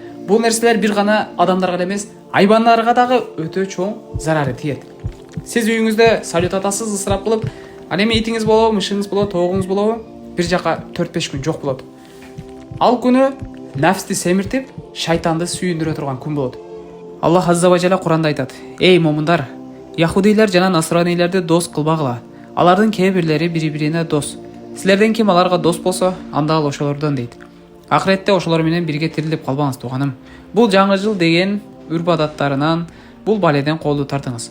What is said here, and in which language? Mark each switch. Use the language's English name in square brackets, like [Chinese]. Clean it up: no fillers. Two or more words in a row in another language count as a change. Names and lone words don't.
[Kyrgyz] Бул нерселер бир гана адамдарга эмес, айбандарга дагы өтө чоң зарары тиет. Сиз үйүңүздө салют атасыз ысырап кылып, ал эми итиңиз болобу, мышыңыз болобу, тоогуңуз болобу, бир жака 4-5 күн жок болот. Ал күнү нафсти семиртип, шайтанды сүйүндүрө турган күн болот. [Arabic] الله عز وجل [Kyrgyz] Куранда айтат: "Эй момундар, яхудилер жана насранилерди дос кылбагыла. Алардын кээ бирлери бири-бирине дос. Силерден ким аларга дос болсо, анда ал ошолордон" дейт. Акыретте ошолор менен бирге тирилип калбаңыз тууганым. Бул жаңы жыл деген үрп адаттарынан, бул баледен колду тартыңыз.